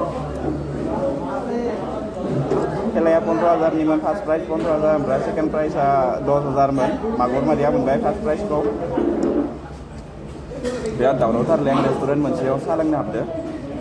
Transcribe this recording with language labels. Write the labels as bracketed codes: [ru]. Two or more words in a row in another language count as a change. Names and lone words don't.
[brx] खेलाया 15,000 nih man [en] first prize [brx] 15,000 ओमफ्राय [en] second prize [brx] 10,000 man Magor Maria मोनबाय [en] first prize [brx] खौ बिराद दावरावथार लें रेस्टुरेन्ट मोनसेयाव साहा लोंनो हाबदो